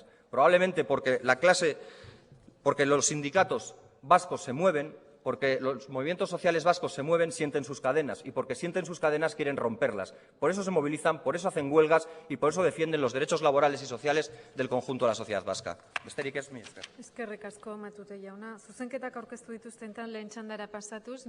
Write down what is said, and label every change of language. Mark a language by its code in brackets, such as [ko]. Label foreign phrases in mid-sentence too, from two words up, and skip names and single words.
[es] Probablemente porque los sindicatos vascos se mueven, porque los movimientos sociales vascos se mueven, sienten sus cadenas, y porque sienten sus cadenas quieren romperlas. Por eso se movilizan, por eso hacen huelgas y por eso defienden los derechos laborales y sociales del conjunto de la sociedad vasca. [eu] Besterik ez, mila esker. Eskerrik asko Matute jauna. Zuzenketak aurkeztu dituzten taldeen txandara pasatuz.